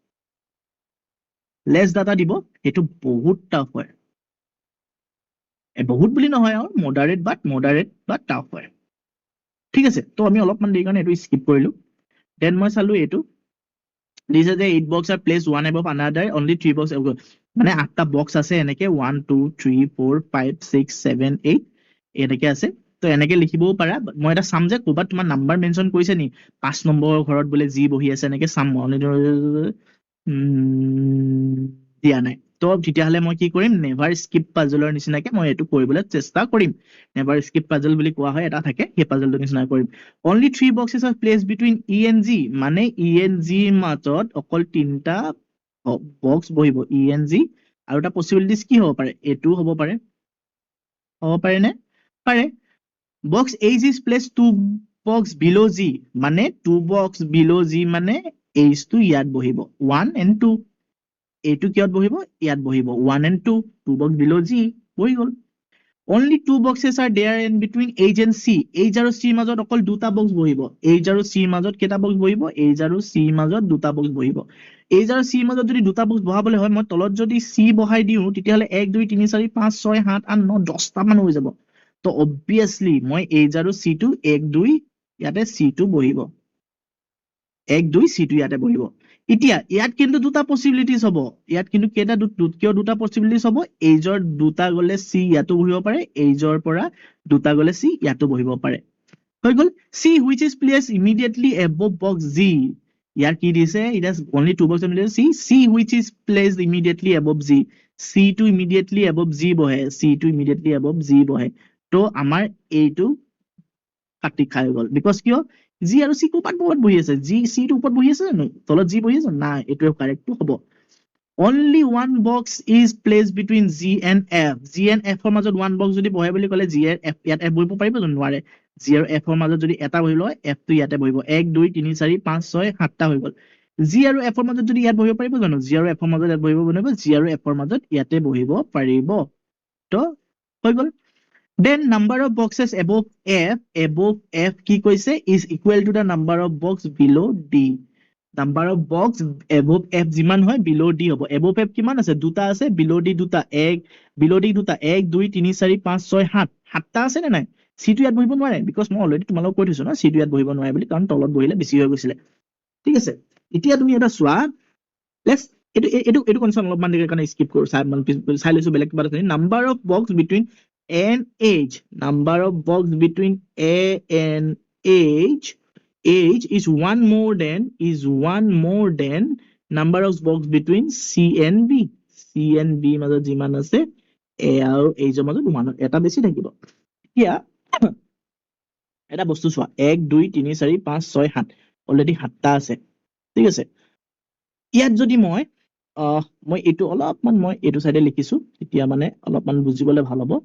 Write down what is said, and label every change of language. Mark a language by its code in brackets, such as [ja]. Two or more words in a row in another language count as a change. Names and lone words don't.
[as] সেইটো বহুত টাফ হয় বহুত বুলি নহয় আৰু মডাৰেট বা টাফ হয় ঠিক আছে তো আমি অলপমান দেৰি কাৰণে এইটো স্কিপ কৰিলো দেন মই চালো এইটো [en] These are the 8 boxes are placed one above another. Only 3 boxes. [as] মানে 8টা বক্স আছে এনেকে 1 2 3 4 5 6 7 8 এনেকে আছে তো এনেকে লিখিবও পাৰা মই এটা চাম যে কোবাত তোমাৰ নাম্বাৰ মেনশন কৰিছে নি 5 নম্বৰৰ ঘৰত বোলে জি বহি আছে এনেকে চাম দিয়া নাই তো তেতিয়াহলে মই কি কৰিম নেভাৰ স্কিপ পাজলৰ নিচিনাকে মই এইটো কৰিবলৈ চেষ্টা কৰিম [en] never skip puzzle [as] বুলি কোৱা হয় এটা থাকে সেই পাজলটো নিচিনা কৰিম [en] only 3 boxes are placed between E and G [as] মানে [en] E and G [as] মাজত অকল তিনটা বক্স বহিব [en] E and G [as] আৰু এটা পসিবিলিটিজ কি হ'ব পাৰে এটো হ'ব পাৰে নে পাৰে [en] box H is placed 2 box below G [as] মানে [en] 2 box below G [as] মানে H টো ইয়াত বহিব [en] 1 and 2 [as] এইটো কিয়ত বহিব ইয়াত বহিব [en] 1 and 2 2 box below G [as] বহি গল [en] only two boxes are there in between H and C. [as] H আৰু C মাজত অকল দুটা বক্স বহিব। H আৰু C মাজত কেইটা বক্স বহিব? H আৰু C মাজত দুটা বক্স বহিব। H আৰু C মাজত যদি দুটা বক্স বহাবলৈ হয়, মই তলত যদি C বহাই দিওঁ, তেতিয়াহ'লে 1 2 3 4 5 6 7 8 9 10টা মান হৈ যাব। তো অবভিয়াছলি মই H আৰু C টো 1 2 ইয়াতে C টো বহিব। 1 2 C টো ইয়াতে বহিব। এতিয়া ইয়াত কিন্তু দুটা পসিবিলিটিজ হ'ব। ইয়াত কিন্তু কেইটা কিয় দুটা পসিবিলিটিজ হ'ব? এইজৰ দুটা গলে C ইয়াতো বহিব পাৰে, এইজৰ পৰা দুটা গলে C ইয়াতো বহিব পাৰে। হৈ গল [en] C which is placed immediately above box G. [as] ইয়াৰ কি দিছে? [en] It has only two boxes C. C which is placed immediately above G. C to immediately above G বহে। C to immediately above G [as] বহে। তো আমাৰ এইটো কাটি খাই গল। বিকজ কিয়? G আৰু C ক'ৰবাত বহি আছে। G C টো ওপৰত বহি আছে জানো? তলত G বহি আছে? নাই, এইটোৱে কাৰেক্টটো হ'ব। [en] Only one box is placed between G and F. G and F [as] ৰ মাজত [en] one box [as] যদি বহে বুলি ক'লে G আৰু F ইয়াত F বহিব পাৰিব জানো? নোৱাৰে। G আৰু F ৰ মাজত যদি এটা বহিব হয়, F টো ইয়াতে বহিব। 1 2 3 4 5 6 7টা হৈ গল। G আৰু F ৰ মাজত যদি ইয়াত বহিব পাৰিব জানো? G আৰু F ৰ মাজত ইয়াত বহিব পাৰিব। G আৰু F ৰ মাজত ইয়াতে বহিব পাৰিব। তো হৈ গল। [en] Then number of boxes above F [as] কি কৈছে? [en] Is equal to the number of box below D. Number of box above F [as] যিমান হয় [en] below D হ'ব। Above F [as] কিমান আছে? দুটা আছে, [en] below D [as] দুটা। [en] below D [as] দুটা 1 2 3 4 5 6 7 সাতটা আছে নে নাই? C টো ইয়াত বহিব নোৱাৰে, বিকজ মই অলৰেডি তোমালোকক কৈ থৈছো ন C টো ইয়াত বহিব নোৱাৰে বুলি, কাৰণ তলত বহিলে বেছি হৈ গৈছিলে। ঠিক আছে, এতিয়া তুমি এটা চোৱা। লেটস এইটো কনচেপ্ট অলপমান দেৰি কাৰণে স্কিপ কৰো, চাই লৈছো বেলেগ কিবা এটা। [en] Number of box between A and H. Number of box between A and H is one more than number of box between C and B. C and B [as] মাজত যিমান আছে A আৰু H ৰ মাজত এটা বেছি থাকিব। এতিয়া এটা বস্তু চোৱা, 1 2 3 4 5 6 7 অলৰেডি 7টা আছে। ঠিক আছে, ইয়াত যদি মই এইটো অলপমান মই এইটো চাইডে লিখিছো, তেতিয়া মানে অলপমান বুজিবলৈ ভাল হ'ব।